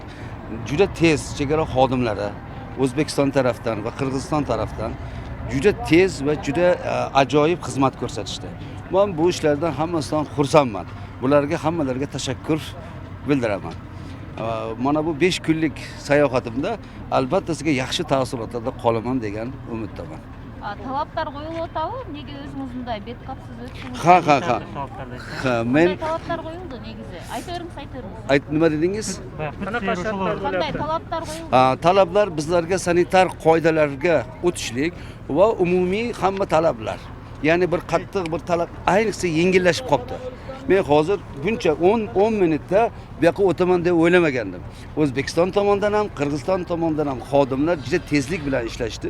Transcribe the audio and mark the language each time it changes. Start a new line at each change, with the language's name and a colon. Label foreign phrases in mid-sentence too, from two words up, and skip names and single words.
Uzbek: Juda tez chegara xodimlari O'zbekiston tarafdan va Qirg'iziston tarafdan juda tez va juda ajoyib xizmat ko'rsatishdi. Men bu ishlardan hammasidan xursandman. Bularga hammalariga tashakkur bildiraman. Mana bu 5 kunlik sayohatimda albatta sizga yaxshi taassurotlarda qolaman degan umiddaman.
Kyrgyz: талаптар коюлуп атабы? Неге өзүңүз мындай бет капсыз өттүңүз?
Uzbek: Ha, men
Kyrgyz: Талаптар коюлду негизи. Айта бериңиз.
Uzbek: nima dedingiz?
Kyrgyz: Кандай талаптар коюлду?
Uzbek: Talablar bizlarga sanitar qoidalarga o'tishlik va umumiy hamma talablar. Ya'ni bir qattiq bir talab ayniqsa yengillashib qopti. Men hozir buncha 10 minutda bu yoqqa o'taman deb o'ylamagandim. O'zbekiston tomonidan ham, Qirg'iziston tomonidan ham xodimlar juda tezlik bilan ishlashdi.